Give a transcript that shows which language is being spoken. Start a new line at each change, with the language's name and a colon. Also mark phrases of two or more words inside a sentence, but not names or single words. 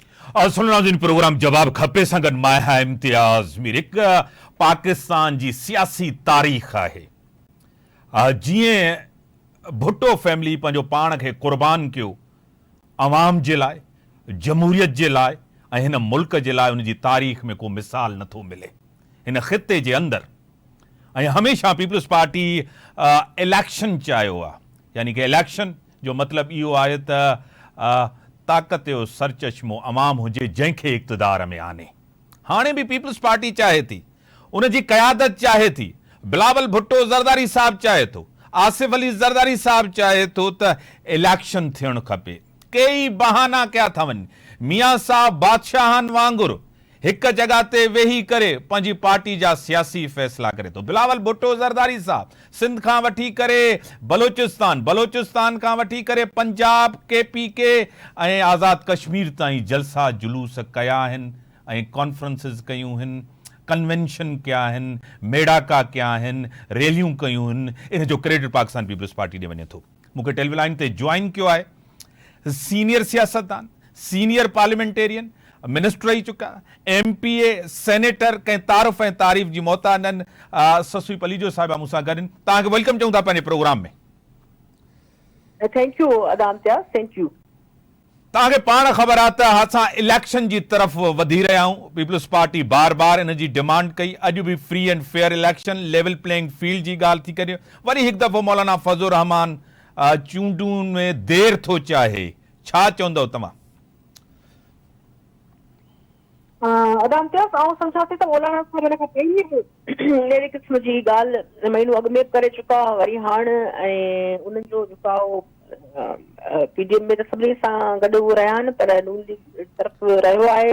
Sindhi: सुन प्रोग्राम जवाब खपे संगन माया इम्तियाज मीर एक पाकिस्तान जी सियासी तारीख़ है जिए भुट्टो फैमिली पंहिंजो पान खे कुर्बान कियो अवाम जे लाइ जमहूरियत जे लाइ ऐं हिन मुल्क जे लाइ उन जी तारीख़ में को मिसाल नथो मिले हिन ख़िते जे अंदर। ऐं हमेशह पीपल्स पार्टी इलेक्शन चाहियो आहे, यानी कि इलेक्शन जो मतिलबु इहो आहे त ताक़त जो सरचश्मो अवाम हुजे जंहिंखे इक़्तिदार में आने। हाणे भी पीपल्स पार्टी चाहे थी, उन जी क़यादत चाहे थी, बिलावल भुट्टो ज़रदारी साहब चाहे थो, आसिफ अली ज़रदारी साहब चाहे थो त इलेक्शन थियणु खपे। कई बहाना कया था वञनि, मियां साहब बादशाहनि वांगुरु एक जगह ते वेही करे पंहिंजी पार्टी जा सियासी फैसला करे तो। बिलावल भुट्टो ज़रदारी साहब सिंध खां वठी करे बलोचिस्तान खां वठी करे पंजाब KPK ऐं आज़ाद कश्मीर ताईं जलसा जुलूस कया आहिनि ऐं कॉन्फ्रेंसिस कयूं आहिनि, कन्वेंशन कया आहिनि, मेड़ाका कया आहिनि, रैलियूं कयूं आहिनि। इन जो क्रेडिट पाकिस्तान पीपल्स पार्टी ॾे वञे थो। मूंखे टेलीविलाइन ते ज्वाइन कयो आहे सीनियर सियासतदान,
English: senior parliamentarian,
Sindhi: मिनिस्टर रही चुका, MPA, सेनेटर, कंहिं तारुफ़ ऐं तारीफ़ जी मोहताजन ससुई पलीजो साहिबा मूंसां गॾु। तव्हांखे वेलकम चऊं था पंहिंजे प्रोग्राम में।
English: Thank you अदामत्या, thank you।
Sindhi: तव्हांखे पाण ख़बर आहे त असां इलेक्शन जी तरफ़ वधी रहिया आहियूं। पीपल्स पार्टी बार बार इन जी डिमांड कई, अॼु बि
English: free and fair election, level playing field
Sindhi: जी ॻाल्हि थी करे। वरी हिकु दफ़ो मौलाना फज़लुर रहमान चूंडुनि में देर थो चाहे, छा चवंदव तव्हां? अदामत्या आउं सम्झां थी त मौलाना साहब हिन खां पहिरीं अहिड़े क़िस्म जी ॻाल्हि महीनो अॻु में करे चुका, वरी हाणे ऐं उन्हनि जो जेको आहे PDM में त सभिनी सां गॾु उहे रहिया आहिनि, पर नून लीग तरफ़ रहियो आहे।